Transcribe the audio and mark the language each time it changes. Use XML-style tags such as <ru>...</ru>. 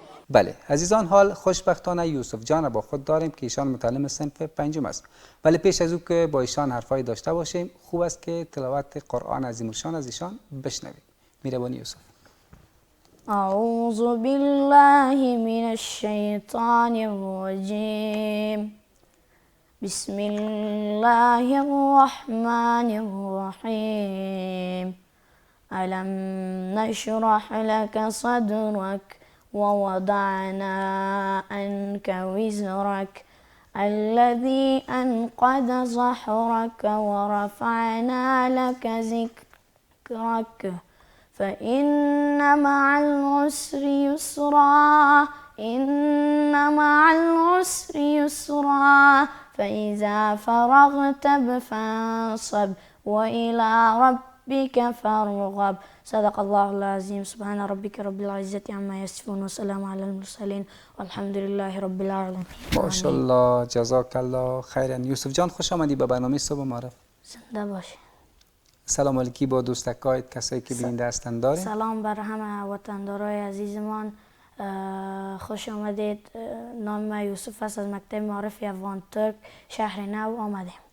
<fa>بله عزیزان، حال خوشبختانه یوسف جان با خود داریم که ایشان متعلم صنف پنجم است. ولی پیش از او که با ایشان حرفایی داشته باشیم خوب است که تلاوت قرآن عظیم الشان از ایشان بشنویم. مهربانی یوسف.</fa> <ar>أعوذ بالله من الشيطان الرجيم بسم الله الرحمن الرحيم ألم نشرح لك صدرك ووضعنا عنك وزرك الذي أنقض ظهرك ورفعنا لك ذكرك فإن مع العسر يسرا إن مع العسر يسرا فإذا فرغت فانصب وإلى ربك فارغب. صدق الله العظيم. سبحان ربك رب العزة عما يصفون وسلام على المرسلين والحمد لله رب العالمين.</ar> <fa>ماشاءالله، جزاک الله خیرا. یوسف جان خوش آمدی به برنامه صبح معرف. زنده باشی. سلام علیکی با دوستکایت، کسایی که بیننده هستند داریم. سلام بر همه وطندارای عزیزمان، خوش آمدید. نام من یوسف است، از مکتب معارف افغان ترک شهر نو آمدیم.</fa>